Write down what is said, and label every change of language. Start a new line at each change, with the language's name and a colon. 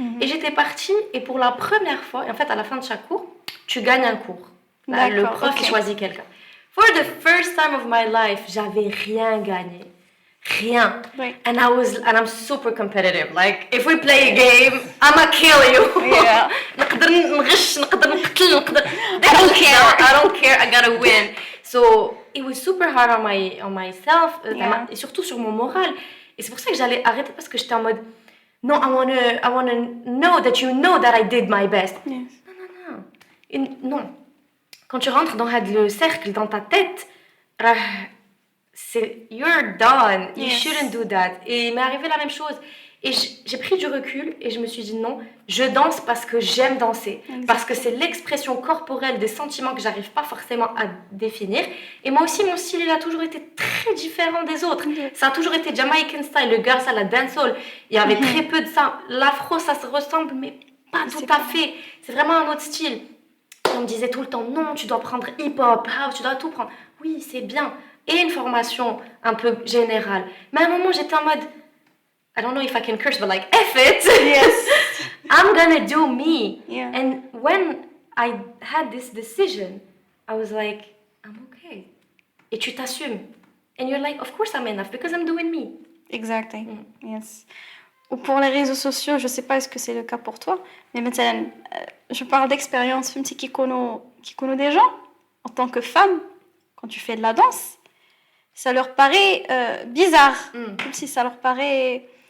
French: Et j'étais partie et pour la première fois, et en fait à la fin de chaque cours, tu gagnes un cours. Là, le prof il choisit quelqu'un.
English: For the first time of my life,
French: j'avais rien gagné. Rien. Oui.
English: And I'm super competitive. Like, if we play a game, I'ma kill you. Yeah.
Arabic: نقدر نغش نقدر نقتل نقدر
English: I don't care I gotta win. So it was super hard on myself
French: et surtout sur mon moral. Et c'est pour ça que j'allais arrêter parce que j'étais en mode non,
English: I wanna know that you know that I did my best. Yes.
French: Non. Et non. Quand tu rentres dans le cercle dans ta tête, c'est
English: you're done. You shouldn't do that.
French: Et il m'est arrivé la même chose. Et j'ai pris du recul et je me suis dit non, je danse parce que j'aime danser. Exactement. Parce que c'est l'expression corporelle des sentiments que j'arrive pas forcément à définir. Et moi aussi, mon style, il a toujours été très différent des autres. Ça a toujours été Jamaican style, le girl, ça, la dancehall. Il y avait très peu de ça. L'afro, ça se ressemble, mais pas tout à fait. C'est vraiment un autre style. Et on me disait tout le temps, non, tu dois prendre hip-hop, house, tu dois tout prendre. Oui, c'est bien. Et une formation un peu générale. Mais à un moment, j'étais en mode...
English: I don't know if I can curse, but like, F it! Yes. I'm gonna do me. Yeah. And when I had this decision, I was like, I'm okay.
French: Et tu t'assumes.
English: And you're like, of course I'm enough because I'm doing me. Exactly. Yes.
French: Ou pour les réseaux sociaux, je sais pas est-ce que c'est le cas pour toi, mais maintenant, je parle d'expérience qui connaît des gens en tant que femme, quand tu fais de la danse, ça leur paraît bizarre, comme si ça leur paraît...